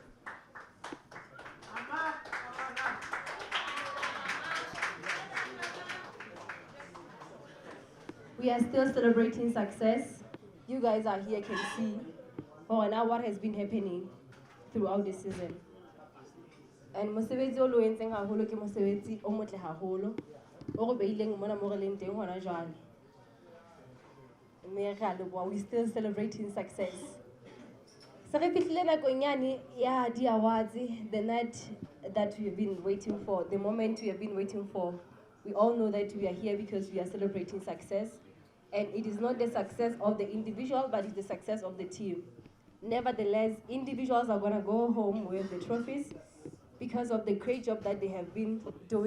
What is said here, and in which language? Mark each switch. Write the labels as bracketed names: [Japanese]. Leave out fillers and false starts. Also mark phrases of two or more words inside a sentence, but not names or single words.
[English] We are still celebrating success. You guys are here, can see for now what has been happening throughout the season. [Southern Sotho] And mosebetsi o lo entseng haholo ke mosebetsi o motle haholo o go beileng mona mo re leng teng hona jwale. [English] We still celebrating success. So [Southern Sotho] re fihlile nakong yane ya di awards, [English] the night that we have been waiting for, the moment we have been waiting for. We all know that we are here because we are celebrating success. And it is not the success of the individual, but it's the success of the team. Nevertheless, individuals are going to go home with the trophies because of the great job that they have been doing.